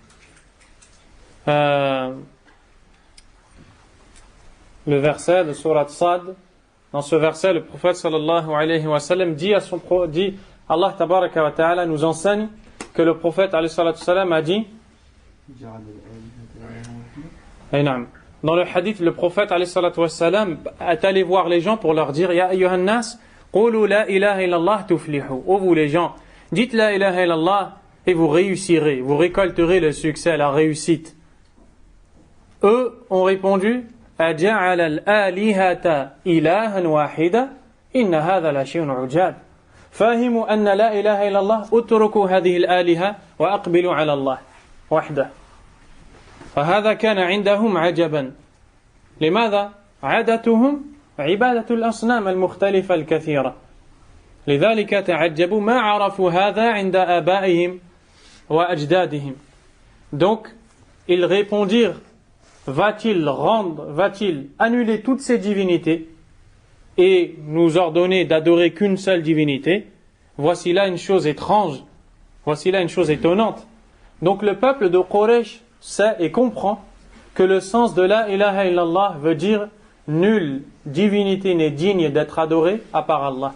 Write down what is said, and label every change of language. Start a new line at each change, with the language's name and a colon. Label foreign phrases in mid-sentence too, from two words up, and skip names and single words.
French: le verset de sourate Sad, dans ce verset le prophète
Arabic: صلى الله عليه وسلم
French: dit Allah
Arabic: تبارك وتعالى
French: nous enseigne que le prophète
Arabic: عليه الصلاة والسلام
French: a dit dans le hadith le prophète
Arabic: عليه الصلاة والسلام
French: est allé voir les gens pour leur dire
Arabic: يا أيها الناس قولوا لا إله إلا الله تفلحوا.
French: Ô vous les gens, dites
Arabic: لا إله إلا الله
French: et vous réussirez, vous récolterez le succès, la réussite. Eux ont répondu
Arabic: أجعل الآلهة إلها واحدا إن هذا لشيء عجاب. فاهموا أن لا إله إلا الله اتركوا هذه الآلهة وأقبلوا على الله وحده. فهذا كان عندهم عجبا. لماذا؟ عادتهم عبادة الأصنام المختلفة الكثيرة. لذلك تعجبوا ما عرفوا هذا عند آبائهم وأجدادهم.
French: Donc, ils répondirent va-t-il annuler toutes ces divinités et nous ordonner d'adorer qu'une seule divinité? Voici là une chose étrange, voici là une chose étonnante. Donc le peuple de Quraysh sait et comprend que le sens de
Arabic: لا إله إلا الله
French: veut dire nulle divinité n'est digne d'être adorée à part Allah.